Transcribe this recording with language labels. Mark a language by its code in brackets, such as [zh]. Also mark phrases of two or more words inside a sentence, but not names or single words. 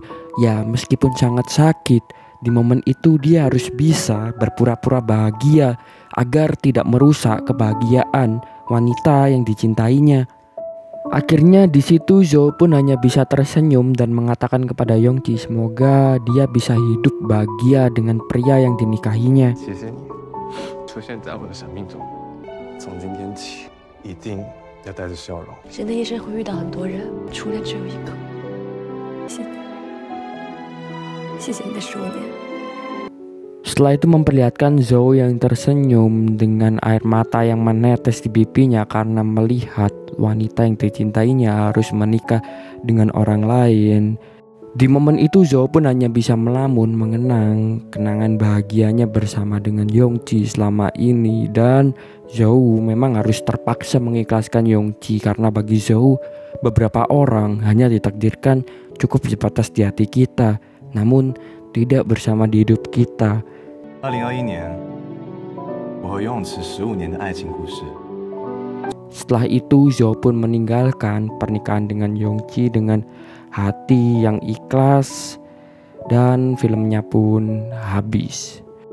[id] Ya meskipun sangat sakit, di momen itu dia harus bisa berpura-pura bahagia agar tidak merusak kebahagiaan wanita yang dicintainya. Akhirnya di situ Zhou pun hanya bisa tersenyum dan mengatakan kepada Yongji semoga dia bisa hidup bahagia dengan pria yang dinikahinya. [zh] 出现在我的生命中，从今天起，一定要带着笑容。人的一生会遇到很多人，初恋只有一个。谢谢你，谢谢你的10年。 [id] Setelah itu memperlihatkan Zhou yang tersenyum dengan air mata yang menetes di pipinya karena melihat wanita yang dicintainya harus menikah dengan orang lain. Di momen itu Zhou pun hanya bisa melamun mengenang kenangan bahagianya bersama dengan Yongji selama ini. Dan Zhou memang harus terpaksa mengikhlaskan Yongji karena bagi Zhou beberapa orang hanya ditakdirkan cukup sebatas di hati kita, namun tidak bersama di hidup kita. [zh] 2021 年，我和游泳池15年的爱情故事。 [id] Setelah itu Zhou pun meninggalkan pernikahan dengan Yongji dengan hati yang ikhlas, dan filmnya pun habis.